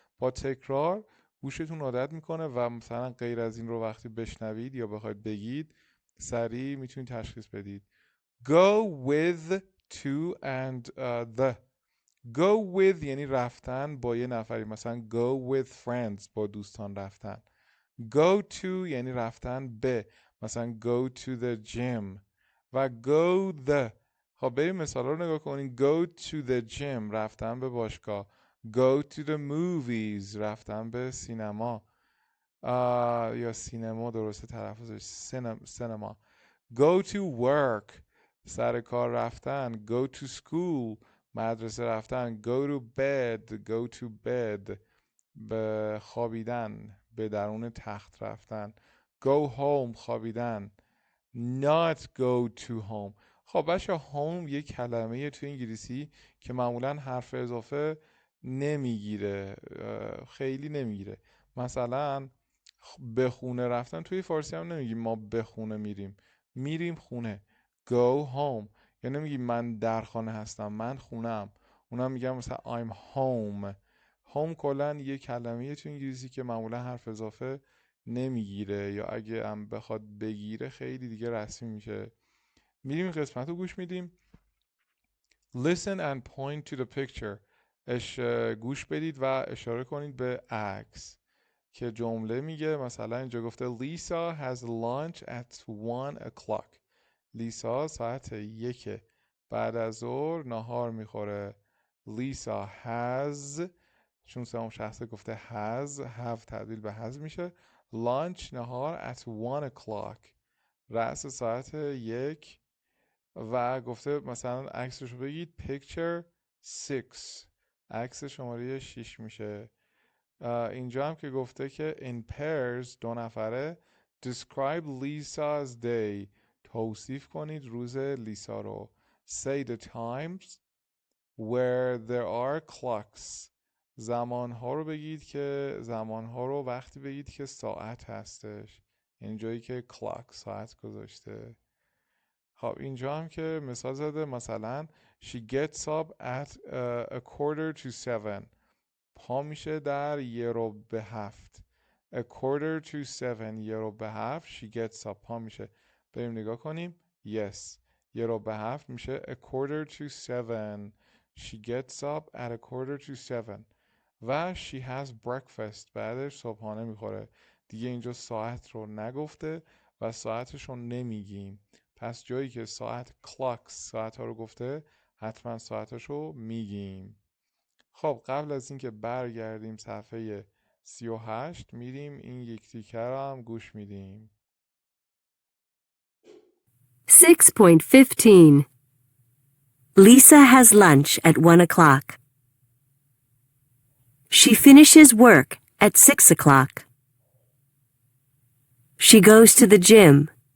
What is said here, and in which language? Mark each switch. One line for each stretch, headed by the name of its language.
Persian: با تکرار گوشتون عادت میکنه و مثلا غیر از این رو وقتی بشنوید یا بخواید بگید سریع میتونید تشخیص بدید.
English: go with to and the.
Persian: go with یعنی رفتن با یه نفری، مثلا
English: go with friends
Persian: با دوستان رفتن.
English: go to
Persian: یعنی رفتن به، مثلا
English: go to the gym. و go the.
Persian: خب بریم مثال رو نگاه کنین.
English: go to the gym
Persian: رفتن به باشگاه. go to the movies رفتن به سینما یا سینما درسته تلفظش، سینما.
English: go to work
Persian: سر کار رفتن.
English: go to school
Persian: مدرسه رفتن. go to bed به خوابیدن، به درون تخت رفتن.
English: go home خوابیدن. not go to home.
Persian: خب بچه home یک کلمه تو انگلیسی که معمولا حرف اضافه نمیگیره، خیلی نمیگیره. مثلا به خونه رفتن توی فارسی هم نمیگیم ما به خونه میریم خونه. go home یا نمیگیم من در خانه هستم، من خونم. اونا میگم مثلا
English: I'm home.
Persian: home کلا یه کلمه تو انگلیسی که معمولا حرف اضافه نمیگیره یا اگه هم بخواد بگیره خیلی دیگه رسمی میشه. میریم قسمت رو گوش میدیم.
English: Listen and point to the picture.
Persian: گوش بدید و اشاره کنید به عکس که جمله میگه. مثلا اینجا گفته
English: Lisa has lunch at 1 o'clock.
Persian: لیسا ساعت 1 بعد از ظهر ناهار میخوره. Lisa has چون سوم شخصه گفته has have تبدیل به has میشه. lunch ناهار
English: at 1 o'clock
Persian: رأس ساعت 1 و گفته مثلا عکسش رو بگید picture 6 عکس شماره 6 میشه. اینجا هم که گفته که in pairs دو نفره
English: describe Lisa's day
Persian: توصیف کنید روز لیسا رو.
English: say the times where there are clocks
Persian: زمانها رو بگید که زمانها رو وقتی بگید که ساعت هستش، اینجایی که clock ساعت گذاشته. خب اینجا هم که مثال زده مثلا
English: she gets up at a quarter to 7
Persian: پا میشه در 6:45.
English: a quarter to 7 6:45 she gets up
Persian: پا میشه. بریم نگاه کنیم.
English: yes 6:45 میشه a quarter to 7 she gets up at a quarter to 7 و she has breakfast
Persian: بعدش صبحانه میخوره. دیگه اینجا ساعت رو نگفته و ساعتش رو نمیگیم، پس جایی که ساعت clocks ساعت ها رو گفته حتما ساعتش رو میگیم. خب قبل از اینکه برگردیم صفحه 38 میریم این یک تیکه رو هم گوش میدیم.
English: 6.15 Lisa has lunch at 1 o'clock. She finishes work at 6 o'clock. She goes to the gym.